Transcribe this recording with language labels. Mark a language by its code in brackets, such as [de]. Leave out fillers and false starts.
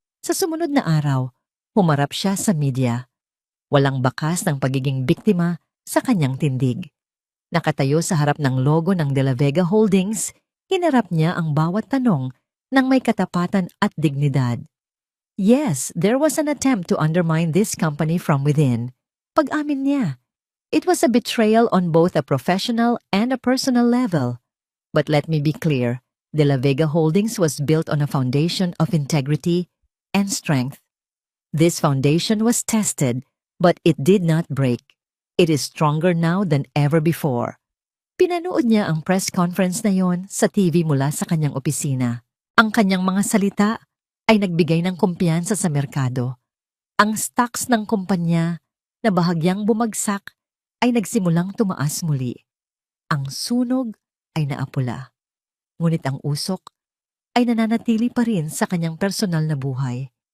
[tl] Sa sumunod na araw, humarap siya sa media. Walang bakas ng pagiging biktima sa kanyang tindig. Nakatayo sa harap ng logo ng De La Vega Holdings, hinarap niya ang bawat tanong ng may katapatan at dignidad. [en] Yes, there was an attempt to undermine this company from within. [tl] Pag-amin niya, [en] it was a betrayal on both a professional and a personal level. But let me be clear, De La Vega Holdings was built on a foundation of integrity and strength. This foundation was tested, but it did not break. It is stronger now than ever before. [tl] Pinanood niya ang press conference na yon sa TV mula sa kanyang opisina. Ang kanyang mga salita ay nagbigay ng kumpiyansa sa merkado. Ang stocks ng kumpanya na bahagyang bumagsak ay nagsimulang tumaas muli. Ang sunog ay naapula. Ngunit ang usok ay nananatili pa rin sa kanyang personal na buhay.